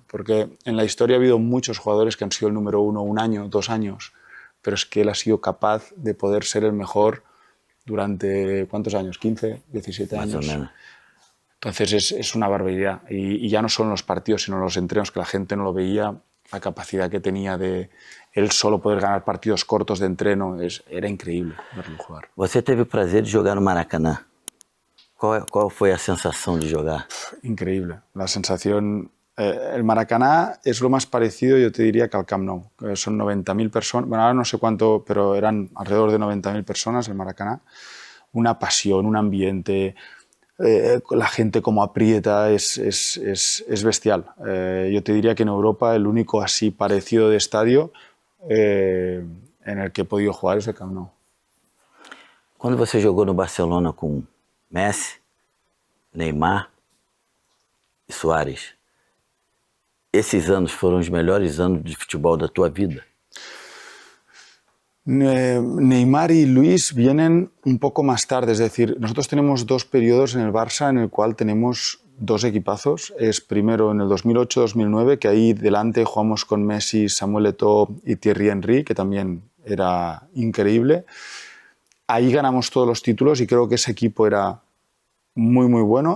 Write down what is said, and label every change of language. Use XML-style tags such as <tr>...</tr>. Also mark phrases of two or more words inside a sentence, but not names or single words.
<es>Porque en la historia ha habido muchos jugadores que han sido el número uno 1 año, 2 años, pero es que él ha sido capaz de poder ser el mejor durante, ¿cuántos años? 15, 17 años. Más o menos. Entonces es una barbaridad. Y ya no solo en los partidos, sino en los entrenos, que la gente no lo veía, la capacidad que tenía de él solo poder ganar partidos cortos de entreno, era increíble verlo jugar.</es> <pt>Você teve o prazer de jogar no Maracanã. Qual foi a</pt> <es>sensación de jugar? Increíble. La sensación... el Maracaná es lo más parecido, yo te diría, que al Camp Nou. Son 90.000 personas, bueno, ahora no sé cuánto, pero eran alrededor de 90.000 personas el Maracaná. Una pasión, un ambiente, la gente como aprieta, es bestial. Yo te diría que en Europa el único así parecido de estadio en el que he podido jugar es el Camp Nou.</es> <pt>Quando você jogou no Barcelona com Messi, Neymar e Suárez, esses anos foram os melhores anos de futebol da tua vida?</pt> <es>Neymar y Luis vienen un poco más tarde, es decir, nosotros tenemos 2 periodos en el Barça en el cual tenemos 2 equipazos. Es primero en el 2008-2009, que ahí delante jugamos con Messi, Samuel Eto'o y Thierry Henry, que también era increíble. Ahí ganamos todos los títulos y creo que ese equipo era muy, muy bueno.</es>